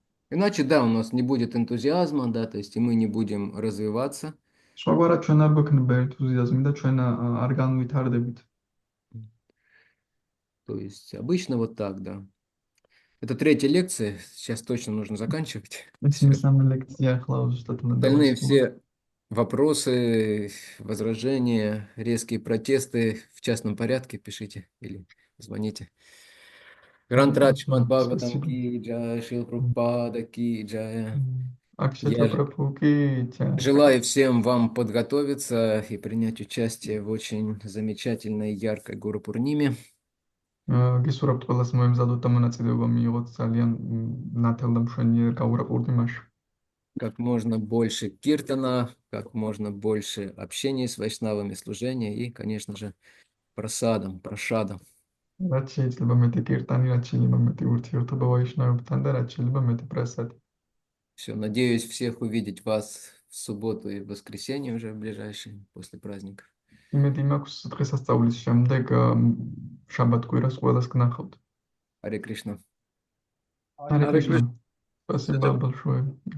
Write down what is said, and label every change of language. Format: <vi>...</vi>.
<ru>Иначе, да, у нас не будет энтузиазма, да, то есть и мы не будем развиваться.</ru> <ka>სხვაგვარად ჩვენ არ გვექნება ენთუზიაზმი და ჩვენ არ განვითარდებით.</ka> <ru>То есть обычно вот так, да. Это третья лекция, сейчас точно нужно заканчивать.</ru> <ka>მესამე ლექცია ახლა ზუსტად უნდა</ka> <ru>Остальные</ru> <ka>დავასრულო.</ka> <ru>все вопросы, возражения, резкие протесты в частном порядке пишите или звоните. Грантрадж Мадбхагаватам Спасибо. ки джай, Шрила Прабхупада ки джай. Акшата Прабху-ки джай. Желаю всем вам подготовиться и принять участие в очень замечательной, яркой Гуру Пурниме.</ru> <ka>გისურვებთ ყველას მოემზადოთ და მონაწილეობა მიიღოთ ძალიან ნათელ და მშვენიერ გაურა პურნიმაში.</ka> <ru>Как можно больше киртана, как можно больше общения с вайшнавами, служения и, конечно же, прасадом, прошадом.</ru> <ka>რაც შეიძლება მეტი კირტანი, რაც შეიძლება მეტი ურთიერთობა ვაიშნავებთან და რაც შეიძლება მეტი პრასადი.</ka> <ru>Все, надеюсь всех увидеть вас в субботу и в воскресенье уже в ближайшие, после праздников.</ru> <ka>იმედი მაქვს დღესასწაულის შემდეგ შაბათ-კვირას ყველას გნახავთ.</ka> <ru>Харе Кришна. Харе Кришна. Спасибо большое.</ru>